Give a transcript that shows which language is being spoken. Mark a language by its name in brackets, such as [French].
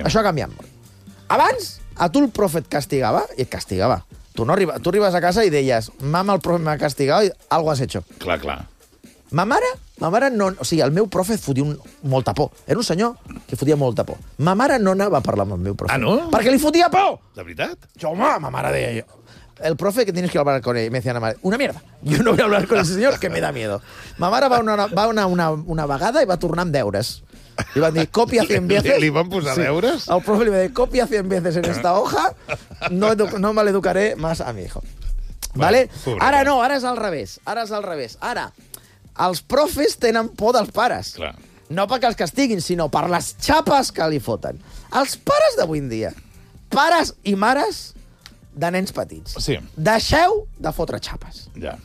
[Catalan] Això ha canviat molt. Abans, a tu el profe et castigava, i et castigava. Tu arribes a casa i deies, mama, el profe m'ha castigat i [Spanish] algo has hecho. [Catalan] Clar. Ma mare no... O sigui, el meu profe fotia molta por. Era un senyor que fotia molta por. Ma mare no anava a parlar amb el meu profe. Ah, no? Perquè li fotia por! De veritat? Jo, home, ma mare deia jo... [Spanish] El profe que tienes que hablar con él, me decía la madre, una mierda, yo no voy a hablar con ese señor que me da miedo. [Catalan] Ma mare va una vegada i va tornar amb deures. I van dir, [Spanish] copia 100 veces. [Catalan] Li van posar deures? Sí. El profe li va dir, [Spanish] copia 100 veces en esta hoja, no me l'educaré más a mi hijo. [Catalan] ¿Vale? Ara no, ara és al revés. Ara és al revés. Ara, els profes tenen por dels pares. Clar. No perquè els castiguin, sinó per les xapes que li foten. Els pares d'avui en dia, pares i mares de nens petits, sí, deixeu de fotre xapes. Ja.